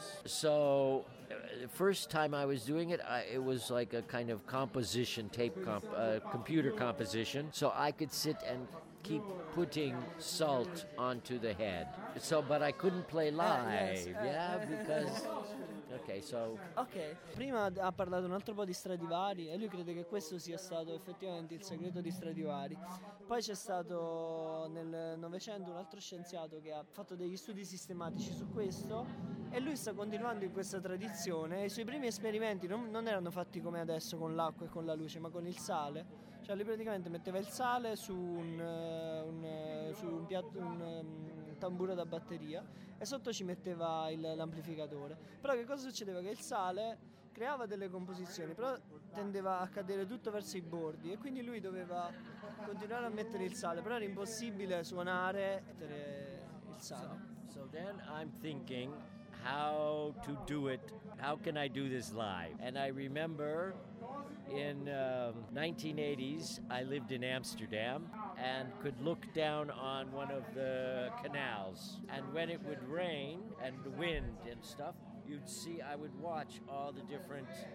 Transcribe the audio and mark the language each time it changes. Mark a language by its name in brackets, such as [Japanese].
[English] So the first time I was doing it, it was like a kind of composition tape, computer composition. So I could sit and keep putting salt onto the head. So, but I couldn't play live, because, Okay, so. [Italian] Ok, prima ha parlato un altro po' di Stradivari e lui crede che questo sia stato effettivamente il segreto di Stradivari. Poi c'è stato nel Novecento un altro scienziato che ha fatto degli studi sistematici su questo e lui sta continuando in questa tradizione. I suoi primi esperimenti non erano fatti come adesso con l'acqua e con la luce, ma con il sale. Cioè lui praticamente metteva il sale su un tamburo da batteria e sotto ci metteva l'amplificatore. Però che cosa succedeva? Che il sale creava delle composizioni, però tendeva a cadere tutto verso i bordi e quindi lui doveva continuare a mettere il sale, però era impossibile suonare e mettere il sale. [English] So then I'm thinking how to do it, how can I do this live? And I remember in 1980s I lived in Amsterdam and could look down on one of the canals, and when it would rain and the wind and stuff, you'd see, I would watch all the different